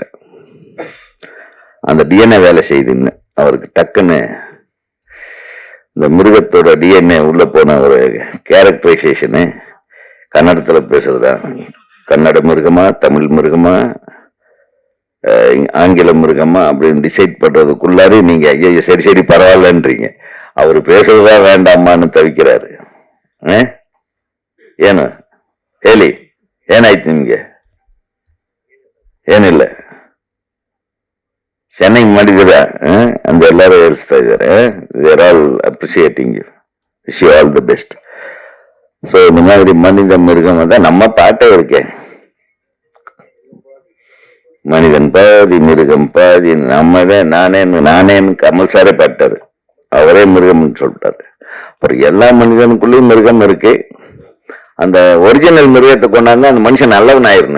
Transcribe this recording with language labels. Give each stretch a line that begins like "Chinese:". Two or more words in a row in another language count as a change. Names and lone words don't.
Tamil: அந்த டிஎன்ஏ வேலை செய்யுதுன்னு அவருக்கு டக்குன்னு இந்த மிருகத்தோட டிஎன்ஏ உள்ள போன ஒரு கேரக்டரைசேஷனு கன்னடத்துல பேசுறதா, கன்னட மிருகமா தமிழ் மிருகமா ஆங்கில மிருகமா அப்படின்னு டிசைட் பண்றதுக்குள்ளாரே நீங்க ஐயோ சரி பரவாயில்லன்றீங்க. அவரு பேசுறதா வேண்டாமான்னு தவிக்கிறாரு. ஏன்னு
Kannada: ಹೇಳಿ ಏನಾಯ್ತು ನಿಮ್ಗೆ? ಏನಿಲ್ಲ, ಚೆನ್ನಾಗಿ ಮಾಡಿದ್ದೀರಾ ಅಂತ ಎಲ್ಲರೂ ಹೇಳ್ತಾ ಇದ್ದಾರೆ.
English: There all appreciating you, wish you all the பெஸ்ட்.
Tamil: ஸோ இந்த மாதிரி மனித மிருகம் தான் நம்ம பாட்டே இருக்கேன். மனிதன் பாதி மிருகம் பாதி, நம்மதான் நானேன்னு கமல் சாரே பாட்டாரு, அவரே மிருகம்னு சொல்லிட்டாரு. அப்புறம் எல்லா மனிதனுக்குள்ளேயும் மிருகம் இருக்கு. அந்த ஒரிஜினல் மிருகத்தை கொண்டாந்து அந்த மனுஷன் நல்லவன் ஆயிடணும்.